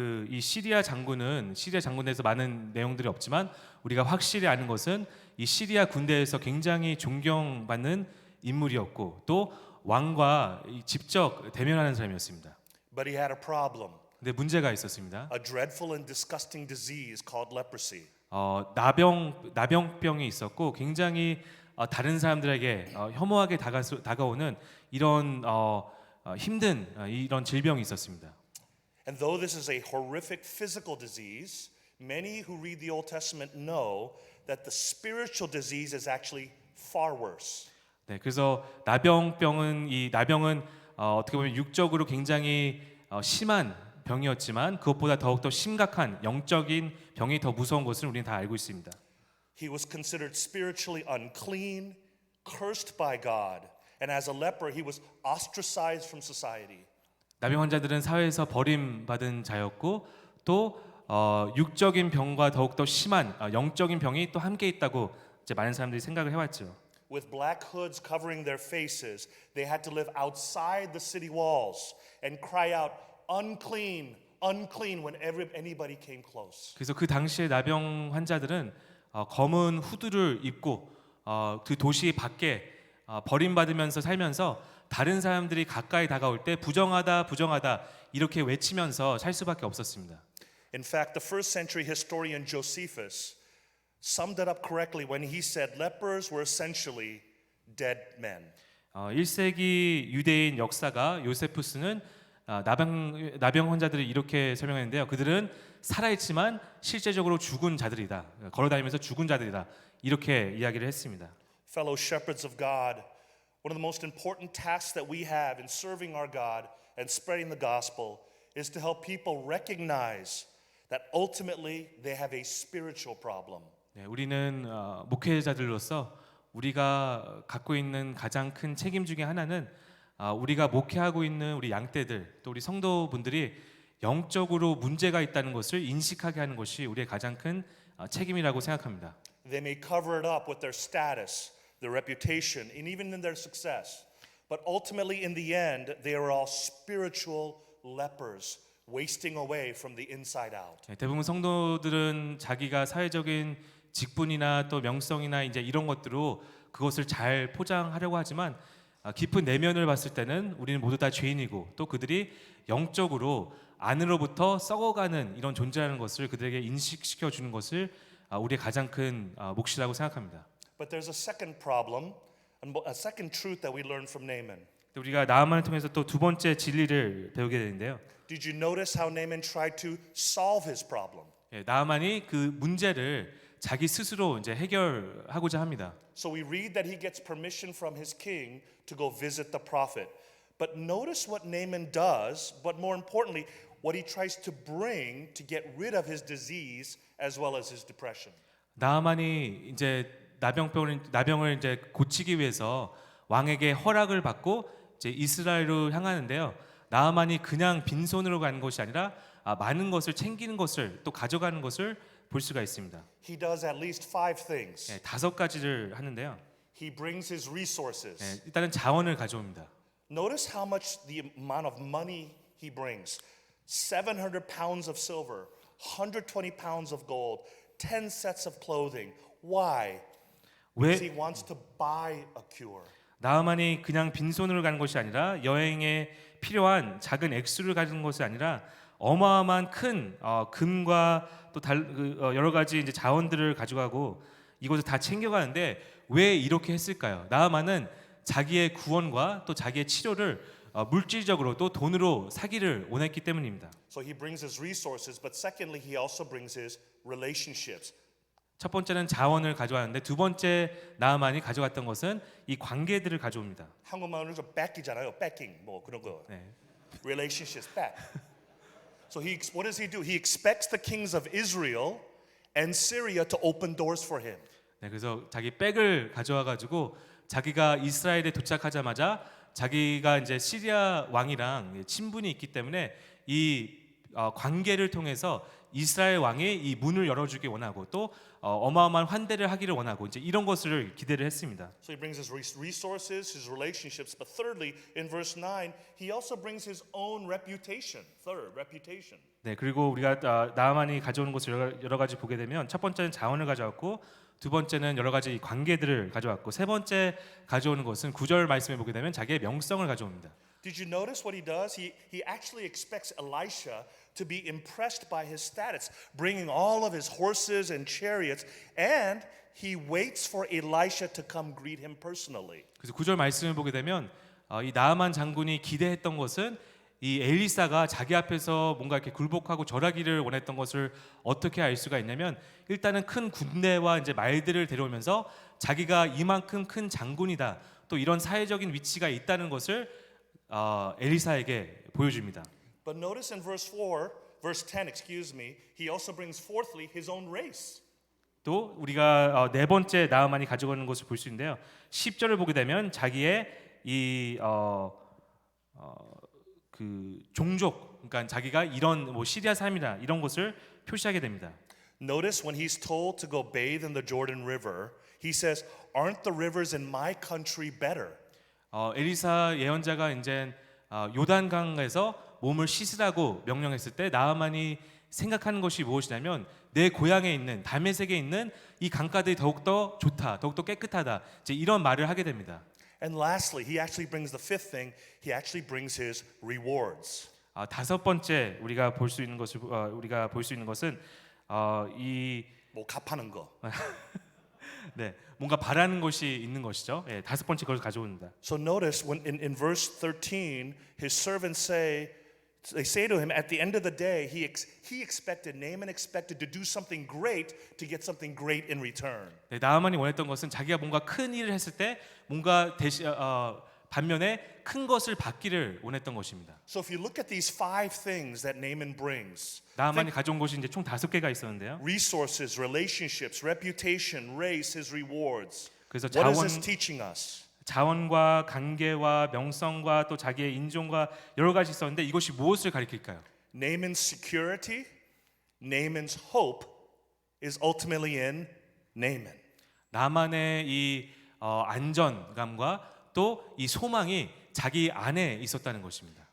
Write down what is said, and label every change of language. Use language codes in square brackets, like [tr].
[ko] 이 시리아 장군에서 많은 내용들이 없지만 우리가 확실히 아는 것은 이 시리아 군대에서 굉장히 존경받는 인물이었고 또 왕과 직접 대면하는 사람이었습니다. [en] But he had a problem. [ko] 근데 문제가 있었습니다. [en] A dreadful and disgusting disease called leprosy. [ko] 나병병이 있었고 굉장히 다른 사람들에게 혐오하게 다가오는 이런 힘든 이런 질병이 있었습니다. [en] And though this is a horrific physical disease, many who read the Old Testament know that the spiritual disease is actually far worse. [ko] 네, 그래서 나병은 어떻게 보면 육적으로 굉장히 심한 병이었지만 그것보다 더욱더 심각한 영적인 병이 더 무서운 것을 우리는 다 알고 있습니다. [en] He was considered spiritually unclean, cursed by God, and as a leper he was ostracized from society. [ko] 나병 환자들은 사회에서 버림받은 자였고 또 육적인 병과 더욱더 심한 영적인 병이 또 함께 있다고 이제 많은 사람들이 생각을 해왔죠. [en] With black hoods covering their faces, they had to live outside the city walls and cry out, unclean, unclean whenever anybody came close. [ko] 그래서 그 당시에 나병 환자들은 검은 후드를 입고 그 도시 밖에 버림받으면서 살면서 다른 사람들이 가까이 다가올 때 부정하다 이렇게 외치면서 살 수밖에 없었습니다. [en] In fact, the first century historian Josephus summed it up correctly when he said lepers were essentially dead men. [ko] 1세기 유대인 역사가 요세푸스는 나병 환자들을 이렇게 설명했는데요. 그들은 살아있지만 실제적으로 죽은 자들이다. 걸어다니면서 죽은 자들이다. 이렇게 이야기를 했습니다. [en] Fellow shepherds of God, one of the most important tasks that we have in serving our God and spreading the gospel is to help people recognize that ultimately they have a spiritual problem. [ko] 네, 우리는 목회자들로서 우리가 갖고 있는 가장 큰 책임 중에 하나는 우리가 목회하고 있는 우리 양떼들 또 우리 성도분들이 영적으로 문제가 있다는 것을 인식하게 하는 것이 우리의 가장 큰 책임이라고 생각합니다. [en] They may cover it up with their status, their reputation, and even in their success. But ultimately, in the end, they are all spiritual lepers, wasting away from the inside out. [ko] 네, 대부분 성도들은 자기가 사회적인 직분이나 또 명성이나 이제 이런 것들로 그것을 잘 포장하려고 하지만 깊은 내면을 봤을 때는 우리는 모두 다 죄인이고 또 그들이 영적으로 안으로부터 썩어가는 이런 존재라는 것을 그들에게 인식시켜 주는 것을 우리의 가장 큰 몫이라고 생각합니다. [en] But there's a second problem, a second truth that we learn from Naaman. [ko] 우리가 나아만을 통해서 또 두 번째 진리를 배우게 되는데요. [en] Did you notice how Naaman tried to solve his problem? [ko] 예, 나아만이 그 문제를 자기 스스로 이제 해결하고자 합니다. [en] So we read that he gets permission from his king to go visit the prophet. But notice what Naaman does, but more importantly, what he tries to bring to get rid of his disease as well as his depression. [ko] 나아만이 이제 나병을 이제 고치기 위해서 왕에게 허락을 받고 이제 이스라엘로 향하는데요. 나아만이 그냥 빈손으로 가는 것이 아니라 많은 것을 챙기는 것을 또 가져가는 것을 볼 수가 있습니다. [en] He does at least 5 things. [ko] 예, 5가지를 하는데요. [en] He brings his resources. [ko] 예, 일단은 자원을 가져옵니다. [en] Notice how much the amount of money he brings. 700 pounds of silver, 120 pounds of gold, 10 sets of clothing. Why? Because he [ko] 왜 [en] wants to buy a cure. [ko] 나아만이 그냥 빈손으로 가는 것이 아니라 여행에 필요한 작은 액수를 가진 것이 아니라 어마어마한 큰 금과 또 여러 가지 이제 자원들을 가져가고 이것을 다 챙겨가는데 왜 이렇게 했을까요? 나아만은 자기의 구원과 또 자기의 치료를 물질적으로 또 돈으로 사기를 원했기 때문입니다. [en] So he brings his resources, but secondly, he also brings his relationships. [ko] 첫 번째는 자원을 가져왔는데 두 번째 나아만이 가져갔던 것은 이 관계들을 가져옵니다. 한국말로 좀 뺏기잖아요. 뺏긴 뭐 그런 거. 네. [en] Relationships back. So what does he do? He expects the kings of Israel and Syria to open doors for him. [ko] 네, 그래서 자기 백을 가져와 가지고 자기가 이스라엘에 도착하자마자 자기가 이제 시리아 왕이랑 친분이 있기 때문에 이 관계를 통해서 이스라엘 왕이 이 문을 열어주기 원하고 또 어마어마한 환대를 하기를 원하고 이제 이런 것을 기대를 했습니다. [en] So he brings his resources, his relationships, but thirdly, in verse 9, he also brings his own reputation. Third, reputation. [ko] 네, 그리고 우리가 나아만이 가져오는 것을 여러 가지 보게 되면 첫 번째는 자원을 가져왔고 두 번째는 여러 가지 관계들을 가져왔고 세 번째 가져오는 것은 9절 말씀에 보게 되면 자기의 명성을 가져옵니다. [en] Did you notice what he does? He actually expects Elisha to be impressed by his status, bringing all of his horses and chariots, and he waits for Elisha to come greet him personally. [ko] 그래서 9절 말씀을 보게 되면 이 나아만 장군이 기대했던 것은 이 엘리사가 자기 앞에서 뭔가 이렇게 굴복하고 절하기를 원했던 것을 어떻게 알 수가 있냐면 일단은 큰 군대와 이제 말들을 데려오면서 자기가 이만큼 큰 장군이다 또 이런 사회적인 위치가 있다는 것을 엘리사에게 보여줍니다. [en] But notice in verse 10, excuse me, he also brings fourthly his own race. [ko] 또 우리가 네 번째 나아만이 가져가는 것을 볼 수 있는데요. 10절을 보게 되면 자기의 이 그 종족, 그러니까 자기가 이런 뭐 시리아 사람이나 이런 것을 표시하게 됩니다. [en] Notice when he's told to go bathe in the Jordan River, he says, "Aren't the rivers in my country better?" [ko] 엘리사 예언자가 이제 요단강에서 몸을 씻으라고 명령했을 때 나아만이 생각하는 것이 무엇이냐면 내 고향에 있는 다메섹에 있는 이 강가들이 더욱더 좋다, 더욱더 깨끗하다. 이제 이런 말을 하게 됩니다. [en] And lastly, he actually brings the fifth thing. He actually brings his rewards. [ko] 다섯 번째 우리가 볼 수 있는 것은 이 뭐 갚하는 거. 네, 뭔가 바라는 것이 있는 것이죠. 예, 다섯 번째 그걸 가져옵니다. [en] So notice when in verse 13, his servants they say to him at the end of the day, Naaman expected to do something great to get something great in return. [ko] 네, 나아만이 원했던 것은 자기가 뭔가 큰 일을 했을 때 뭔가 반면에 큰 것을 받기를 원했던 것입니다. [en] So if you look at these 5 things that Naaman brings, [ko] 나아만이 가져온 것이 이제 총 5개가 있었는데요. [en] resources, relationships, reputation, race, his rewards. [ko] 그래서 [en] What is this teaching us? [ko] 자원과 관계와 명성과 또 자기의 인종과 여러 가지 있었는데 이것이 무엇을 가리킬까요? [en] Naaman's security, Naaman's hope is ultimately in Naaman. [ko] 나만의 이 안전감과 또 이 소망이 자기 안에 있었다는 것입니다.